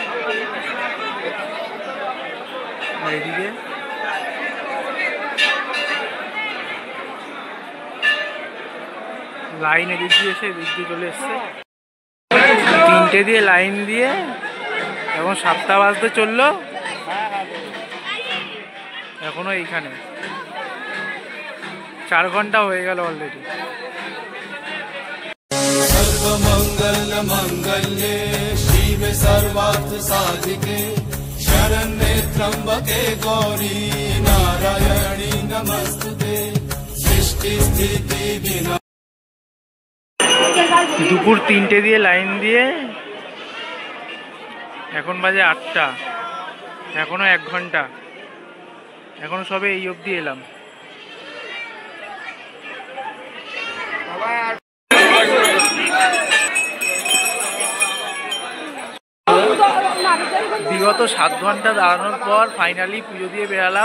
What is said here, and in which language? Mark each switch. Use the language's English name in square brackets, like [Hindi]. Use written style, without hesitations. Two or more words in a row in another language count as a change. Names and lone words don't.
[Bangla] এইদিকে লাইন এদিক দিয়ে এসে এদিক দিয়ে চলে এসছে। 3টে দিয়ে লাইন দিয়ে এখন 7টা বাজতে চললো, এখনো এইখানে 4 ঘন্টা হয়ে গেল অলরেডি। [Sanskrit] सर्वमंगल मंगल्ये शिवे सर्वार्थ साधिके शरण्ये त्र्यंबके गौरी नारायणी नमस्तुते सृष्टि स्थिति विनाश। [Bangla] দুপুর 3টে দিয়ে লাইন দিয়ে এখন বাজে 8টা, এখনো 1 ঘন্টা, এখনো সবে এই অবধি এলাম। বিগত 7 ঘন্টা দাঁড়ানোর পর ফাইনালি পুজো দিয়ে বেরালাম।